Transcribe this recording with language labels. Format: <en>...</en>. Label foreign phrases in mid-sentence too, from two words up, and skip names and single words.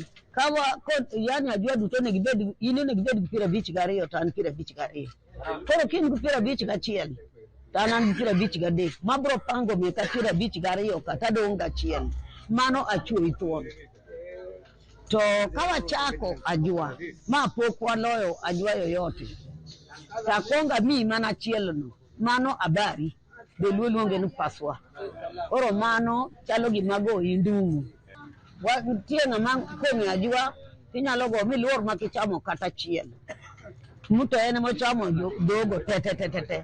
<luo>Kawa yani ajua duto ne gibed, ine ne gibed gi 52 to an 52. Koro kin gi 51 to an gi 53. Mabro pango meka 52 kata dong' gachiel. Mano achuo thuon. To kawa chako ajua, ma pok waloyo ajua yoyote. Takonga mi mana chielno, mano abari, beluo luonge ni paswa. Oro mano chalo gimago indungu. Tie ng'ama kong'e ajua, tinyalo go miluor makichamo kata chiel. Muto ene mochamo dogo te.</luo>